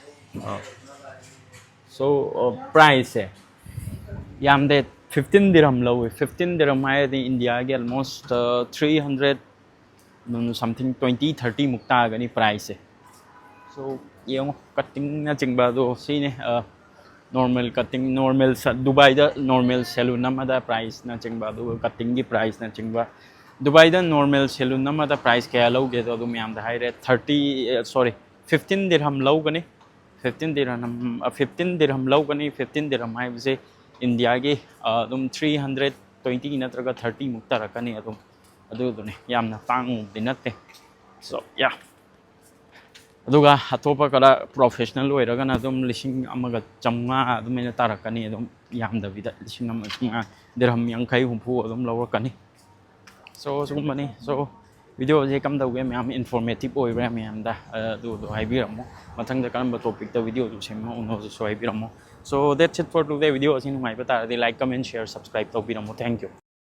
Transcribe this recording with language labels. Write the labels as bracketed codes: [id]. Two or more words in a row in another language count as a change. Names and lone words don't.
[en] so price [mni] ꯁꯦ ꯌꯥꯝꯗꯦ 15 dirham ꯂꯧꯋꯦ 15 dirham ꯍꯥꯏꯔꯗꯤ ꯏꯟꯗꯤꯌꯥꯒꯤ [en] almost 300 something [mni] 20-30 ꯃꯨꯛ ꯇꯥꯒꯅꯤ price ꯁꯦ so ꯌꯦꯡꯉꯣ ꯀꯠꯇꯤꯡꯅꯆꯤꯡꯕ ꯑꯗꯣ ꯁꯤꯅꯦ [en] normal cutting normal [mni] ꯗꯨꯕꯥꯏꯗ [en] normal salon [mni] ꯑꯃꯗ priceꯅꯆꯤꯡꯕ ꯑꯗꯨꯒ cuttingꯒꯤ priceꯅꯆꯤꯡꯕ ꯗꯨꯕꯥꯏꯗ [en] normal salon [mni] ꯑꯃꯗ price ꯀꯌꯥ ꯂꯧꯒꯦꯗꯣ ꯑꯗꯨ ꯃꯌꯥꯝꯗ ꯍꯥꯏꯔꯦ 15 dirham ꯂꯧꯒꯅꯤ 15 dirham ꯂꯧꯒꯅꯤ 15 dirham ꯍꯥꯏꯕꯁꯦ ꯏꯟꯗꯤꯌꯥꯒꯤ ꯑꯗꯨꯝ 320 ꯅꯠꯇ꯭ꯔꯒ 30 ꯃꯨꯛ ꯇꯥꯔꯛꯀꯅꯤ ꯑꯗꯨꯝ ꯑꯗꯨꯗꯨꯅꯦ ꯌꯥꯝꯅ ꯇꯥꯡꯕꯗꯤ ꯅꯠꯇꯦ [en] so yeah [mni] ꯑꯗꯨꯒ ꯑꯇꯣꯞꯄ ꯈꯔ ꯄ꯭ꯔꯣꯐꯦꯁꯅꯦꯜ ꯑꯣꯏꯔꯒꯅ ꯑꯗꯨꯝ 1,500 ꯑꯗꯨꯃꯥꯏꯅ ꯇꯥꯔꯛꯀꯅꯤ ꯑꯗꯨꯝ ꯌꯥꯝꯗꯕꯤꯗ 1,500 ꯗꯤꯔꯍꯝ 50-60 ꯑꯗꯨꯝ ꯂꯧꯔꯛꯀꯅꯤ so ꯁꯤꯒꯨꯝꯕꯅꯤ so ꯚꯤꯗꯤꯑꯣꯁꯦ ꯀꯝꯗꯧꯒꯦ ꯃꯌꯥꯝ ꯏꯟꯐꯣꯔꯃꯦꯇꯤቭ ꯑꯣꯏꯕ꯭ꯔꯥ ꯃꯌꯥꯝꯗ ꯑꯗꯨꯗꯣ ꯍꯥꯏꯕꯤꯔꯝꯃꯣ ꯃꯊꯪꯗ ꯀꯔꯝꯕ ꯇꯣꯄꯤꯛꯇ ꯚꯤꯗꯤꯑꯣꯗꯨ ꯁꯦꯝꯃꯛꯎꯅꯣꯁꯨ ꯍꯥꯏꯕꯤꯔꯝꯃꯣ [en] so that's it for today [mni] ꯚꯤꯗꯤꯑꯣ ꯑꯁꯤ ꯅꯨꯡꯉꯥꯏꯕ ꯇꯥꯔꯗꯤ [en] like comment share subscribe [mni] ꯇꯧꯕꯤꯔꯝꯃꯣ [en] thank you